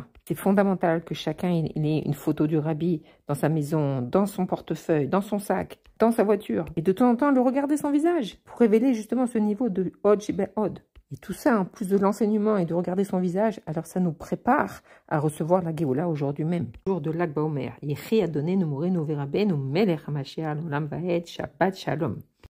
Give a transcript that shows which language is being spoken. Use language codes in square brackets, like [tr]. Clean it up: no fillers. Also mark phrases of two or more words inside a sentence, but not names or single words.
[fr] C'est fondamental que chacun ait une photo du rabbi dans sa maison, dans son portefeuille, dans son sac, dans sa voiture. Et de temps en temps, le regarder son visage pour révéler justement ce niveau de [he] עוד שבעוד. [fr] Et tout ça, en plus de l'enseignement et de regarder son visage, alors ça nous prépare à recevoir la Géoula aujourd'hui même. Jour de Lag BaOmer. [he] יחי אדוננו מורנו ורבנו מלך המשיח לעולם ועד שבת שלום.